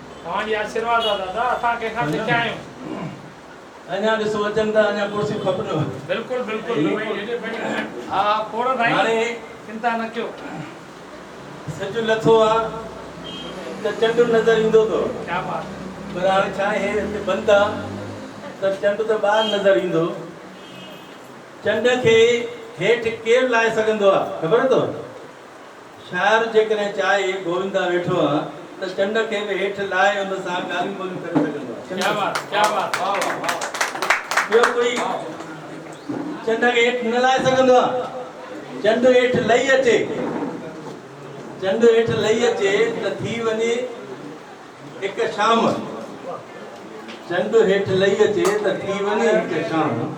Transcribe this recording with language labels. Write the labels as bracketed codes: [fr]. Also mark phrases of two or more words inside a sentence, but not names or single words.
[sd] तव्हांजी आशीर्वाद आहे दादा असां कंहिंखां सिखिया आहियूं अञा ॾिसो अचनि था अञा कुर्सियूं खपनि बिल्कुलु बिल्कुलु हा खोड़ भाई हाणे चिंता न कयो सॼो लथो आहे त चंड नज़र ईंदो थो [hi] क्या बात [sd] पर हाणे छा आहे हिते बंदि आहे त चंड त ॿाहिरि नज़र ईंदो चंड खे हेठि केरु लाहे सघंदो आहे ख़बर अथव शाइर जेकॾहिं चाहे गोविंदा वेठो आहे त चंड खे बि हेठि लाहे हुन सां ॻाल्हियूं ॿोलियूं करे सघंदो आहे [hi] क्या बात वाह वाह वाह [sd] ॿियो कोई चंड खे हेठि न लाहे सघंदो आहे चंड हेठि लही अचे चंड हेठि लही अचे त थी वञे हिकु शाम चंड हेठि लही अचे त थी वञे हिकु शाम